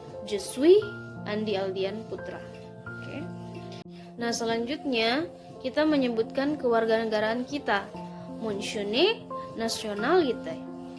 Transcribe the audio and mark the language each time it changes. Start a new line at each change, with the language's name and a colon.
French: Je suis Andi Aldian Putra.
Indonesian: Oke. Nah, selanjutnya kita menyebutkan kewarganegaraan kita.
French: Mentionner nationalité.